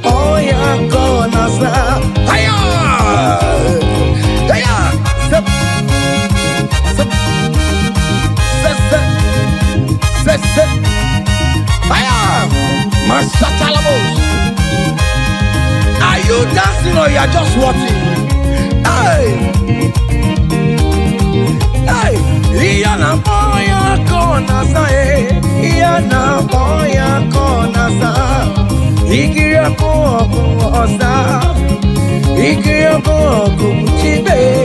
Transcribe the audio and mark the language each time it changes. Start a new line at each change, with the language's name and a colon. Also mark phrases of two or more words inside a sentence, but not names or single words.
English: Oh, yeah, gonna stop. Hiya! Hiya! Zip. Zip. Zip, zip. Zip, zip. Hiya! Masatalabos. Are you dancing or you are just watching? Hey! Hey!
Igbo: Ihe a na-akpọ ya ka ọ na-aza, eh. Ihe a na-akpọ ya ka ọ na-aza. Ikiri ọkụ ọkụ ọza. Ikiri ọkụ ọkụ chibe.